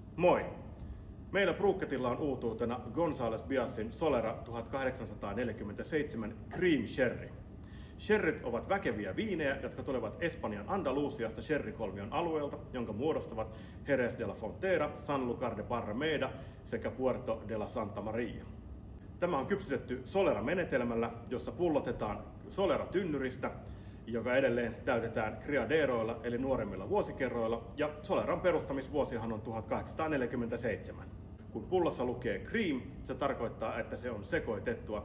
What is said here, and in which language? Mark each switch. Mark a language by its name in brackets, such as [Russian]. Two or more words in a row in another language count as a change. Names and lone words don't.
[Finnish] Moi! Meillä Brukettilla on uutuutena González Byasin Solera 1847 Cream Sherry. Sherryt ovat väkeviä viinejä, jotka tulevat Espanjan Andalusiasta sherrykolmion alueelta, jonka muodostavat Jerez de la Frontera, Sanlúcar de Barrameda sekä Puerto de la Santa Maria. Tämä on kypsytetty Solera-menetelmällä, jossa pullotetaan Solera-tynnyristä, joka edelleen täytetään criaderoilla eli nuoremmilla vuosikerroilla, ja Soleran perustamisvuosihan on 1847. Kun pullossa lukee cream, se tarkoittaa, että se on sekoitettua.